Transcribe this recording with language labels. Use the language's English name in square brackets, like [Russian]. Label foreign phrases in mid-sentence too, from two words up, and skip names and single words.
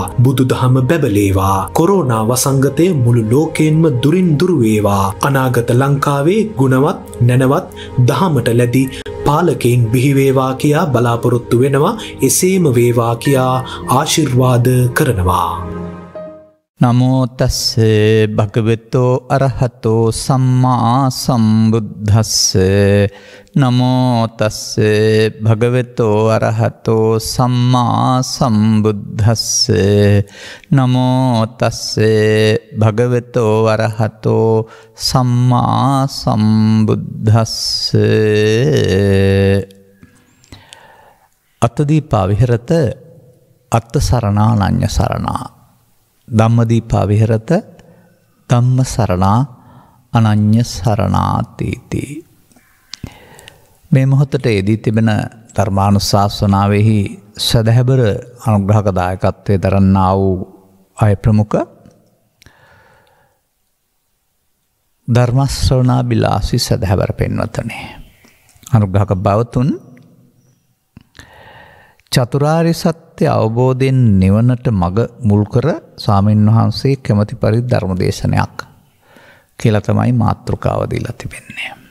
[Sinhala] බුදුදහම බැබලේවා. කොරෝනා වසංගතය මුළු ලෝකයෙන්ම දුරින් දුර වේවා. අනාගත ලංකාවේ ගුණවත් නැනවත් දහමට ලැබි පාලකයින් බිහි වේවා කියා බලාපොරොත්තු වෙනවා. එසේම වේවා කියා ආශිර්වාද කරනවා. [Pali] නමෝ තස්ස භගවතෝ අරහතෝ සම්මා සම්බුද්දස්ස. නමෝ තස්ස භගවතෝ අරහතෝ සම්මා සම්බුද්දස්ස. නමෝ තස්ස භගවතෝ අරහතෝ සම්මා සම්බුද්දස්ස. අත්තදීපා විහෙරත අත්ත සරණා නඤ්ඤ සරණා. ධම්මදීපා විහෙරත ධම්ම සරණා අනඤ්ඤ සරණාතීති. [Sinhala] මේ මොහොතට යෙදී තිබෙන ධර්මානුශාසනාවෙහි සදහැබර අනුග්‍රහක දායකත්වයේ දරන්නා වූ අය ප්‍රමුඛ ධර්ම ශ්‍රවණා බිලාසී සදහැබර පින්වත්නි, අනුග්‍රහක බවතුන් චතුරාර්ය සත්‍ය අවබෝධයෙන් නිවනට මඟ මුල් කර ස්වාමීන් වහන්සේ කැමති පරිදි ධර්ම දේශනයක් කියලා තමයි මාතෘකාව දීලා තිබෙන්නේ.